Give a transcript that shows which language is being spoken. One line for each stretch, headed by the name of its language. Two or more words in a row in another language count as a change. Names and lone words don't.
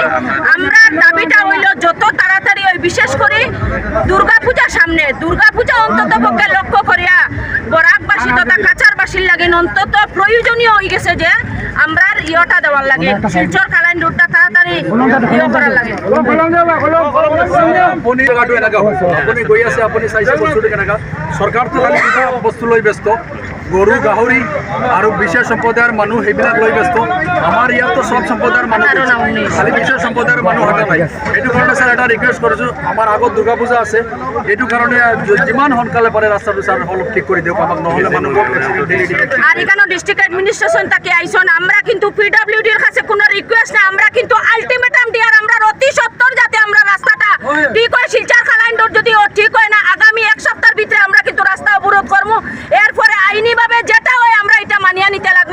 Bangla: আমরা দাবিটা হইল যত তাড়াতাড়ি ওই বিশেষ করে দুর্গাপূজার সামনে, দুর্গাপূজা অন্তত পক্ষে লক্ষ্য করিয়া বরাকবাসী তথা কাছারবাসীর লাগে অন্তত প্রয়োজনীয় হয়ে গেছে যে আমরা ইয়টা দেওয়ার লাগে, শিলচর কালাইন রোডটা তাড়াতাড়ি ইয় করার লাগে।
Assamese: আপুনি গৈ আছে, আপুনি চাইছে বস্তুটো কেনেকা। চৰকাৰটো খালি দুটা বস্তু লৈ ব্যস্ত, গৰু গাহৰি আৰু বিশেষ সম্প্ৰদায়ৰ মানুহ সেইবিলাক লৈ ব্যস্ত। আমাৰ ইয়াততো চব সম্প্ৰদায়ৰ মানুহ, খালি বিশেষ সম্প্ৰদায়ৰ মানুহ হতা নাই। সেইটো কাৰণে ছাৰ এটা ৰিকুৱেষ্ট কৰিছোঁ, আমাৰ আগত দুৰ্গা পূজা আছে, এইটো কাৰণে যিমান সোনকালে পাৰে ৰাস্তাটো ছাৰ অলপ ঠিক কৰি দিয়ক আমাক, নহ'লে মানুহ
Bangla: আর এখানে
English: District Administration
Bangla: তাকে আইসন। আমরা কিন্তু পিডব্লিউডির কাছে কোনো রিকোয়েস্ট না, আমরা কিন্তু আলটিমেটাম দিয়ার আমরা অতি সত্তর যাতে আমরা রাস্তাটা ঠিক হয়। শিলচর কালাইন রোড যদি ঠিক হয় না আগামী এক সপ্তাহের ভিতরে আমরা কিন্তু রাস্তা অবরোধ করবো। এরপরে আইনিভাবে যেটা হয় আমরা এটা মানিয়ে নিতে লাগবো।